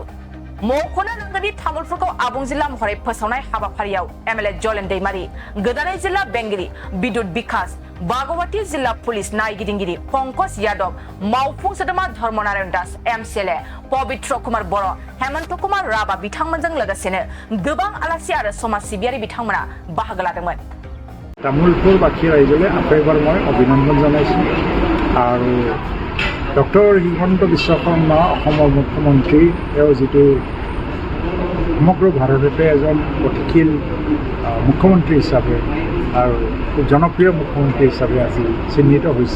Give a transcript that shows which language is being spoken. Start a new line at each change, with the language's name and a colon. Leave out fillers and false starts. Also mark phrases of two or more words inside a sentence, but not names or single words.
Bodo: मख'नो नांगोनदि तामुलपुरखौ आबुं जिल्ला महरै फोसावनाय हाबाफारियाव एमएलए जलेन दैमारी, गोदानै जिल्ला बेंगिरि बिद्युत बिकास बागवती, जिल्ला पुलिस नायगिदिंगिरि पंकज यादव, मावफुं सोद्रोमा धर्मनारायण दास, एमसिएलए पवित्र कुमार बर', हेमन्त कुमार राभा बिथांमोनजों लोगोसेनो गोबां आलासि आरो समाज सिबियारि बिथांमोना बाहागो लादोंमोन।
Assamese: तामुलपुरबासী राइजলৈ আকৌ এবাৰ মই অভিনন্দন জনাইছোঁ আৰু ডক্টৰ হিমন্ত বিশ্ব শৰ্মা অসমৰ মুখ্যমন্ত্ৰী, তেওঁ যিটো সমগ্ৰ ভাৰততে এজন গতিশীল মুখ্যমন্ত্ৰী হিচাপে আৰু খুব জনপ্ৰিয় মুখ্যমন্ত্ৰী হিচাপে আজি চিহ্নিত হৈছে।